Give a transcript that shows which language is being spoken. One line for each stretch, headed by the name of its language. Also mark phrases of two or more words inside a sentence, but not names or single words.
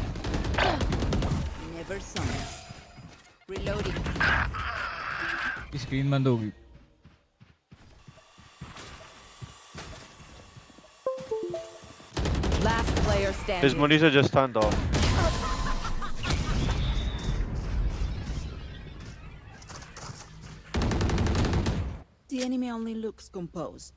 English: Never saw me. Reloading.
Hindi: स्क्रीन बंद होगी.
English: Last player standing. His monitor just turned off. The enemy only looks composed.